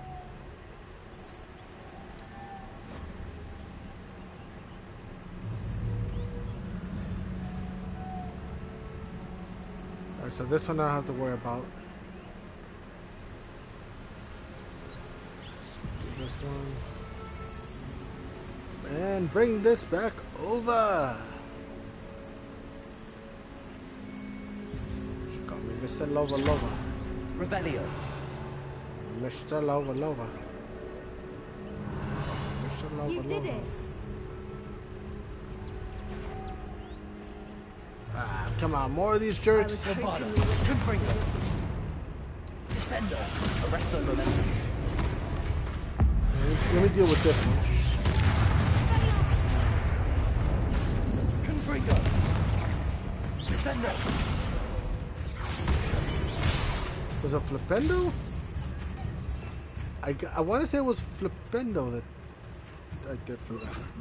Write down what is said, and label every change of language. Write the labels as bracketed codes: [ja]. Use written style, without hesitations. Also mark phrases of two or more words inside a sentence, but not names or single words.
[en] Alright, so this one I don't have to worry about. Do this one. And bring this back over. She called me Mr. Lova Lova. Revelio. Mr. Lova Lova. Mr. Lova You did Lova. it. Ah, come on, more of these jerks. Bravado. Confringo. Descendo. Arresto momentum. Let me deal with this one. Confringo. Descendo. Was it Flipendo? I want to say it was Flipendo that I did for that.